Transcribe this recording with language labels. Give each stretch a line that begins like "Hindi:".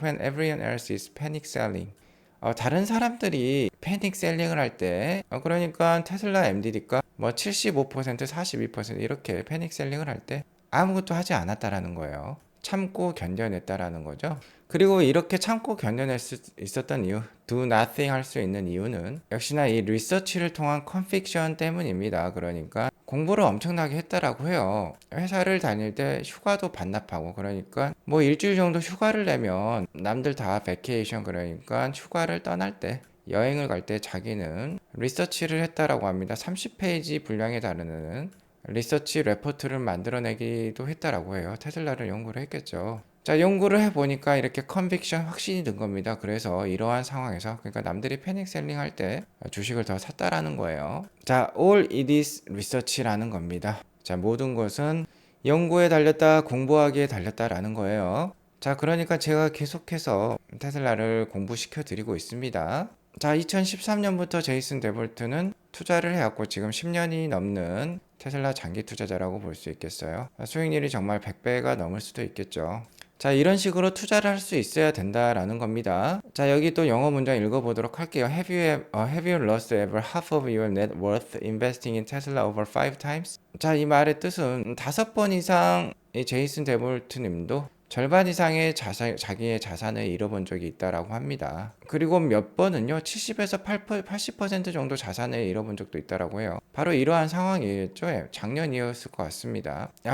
English: When everyone else is panic selling.
Korean: 다른 사람들이 패닉 셀링을 할 때, 그러니까 테슬라 MDD가 뭐 75%, 42% 이렇게 패닉 셀링을 할 때 아무것도 하지 않았다라는 거예요. 참고 견뎌냈다라는 거죠. 그리고 이렇게 참고 견뎌낼 수 있었던 이유, do nothing 할 수 있는 이유는 역시나 이 리서치를 통한 컨픽션 때문입니다. 그러니까 공부를 엄청나게 했다라고 해요. 회사를 다닐 때 휴가도 반납하고 그러니까 뭐 일주일 정도 휴가를 내면 남들 다 베케이션 그러니까 휴가를 떠날 때 여행을 갈 때 자기는 리서치를 했다라고 합니다. 30페이지 분량에 달하는 리서치 레포트를 만들어내기도 했다라고 해요. 테슬라를 연구를 했겠죠. 자, 연구를 해보니까 이렇게 컨빅션 확신이 든 겁니다. 그래서 이러한 상황에서 그러니까 남들이 패닉 셀링 할 때 주식을 더 샀다라는 거예요. 자, all it is research 라는 겁니다. 자, 모든 것은 연구에 달렸다, 공부하기에 달렸다라는 거예요. 자, 그러니까 제가 계속해서 테슬라를 공부시켜 드리고 있습니다. 자, 2013년부터 제이슨 데볼트는 투자를 해왔고 지금 10년이 넘는 테슬라 장기 투자자라고 볼 수 있겠어요. 수익률이 정말 100배가 넘을 수도 있겠죠. 자, 이런 식으로 투자를 할 수 있어야 된다라는 겁니다. 자, 여기 또 영어 문장 읽어보도록 할게요.
English: Have you lost ever half of your net worth investing in Tesla over 5 times?
Korean: 자, 이 말의 뜻은 5번 이상 이 제이슨 데볼트 님도 절반 이상의 자기의 자산을 잃어본 적이 있다라고 합니다. 그리고 몇 번은요, 70에서 80% 정도 자산을 잃어본 적도 있다라고 해요. 바로 이러한 상황이겠죠. 작년이었을 것 같습니다.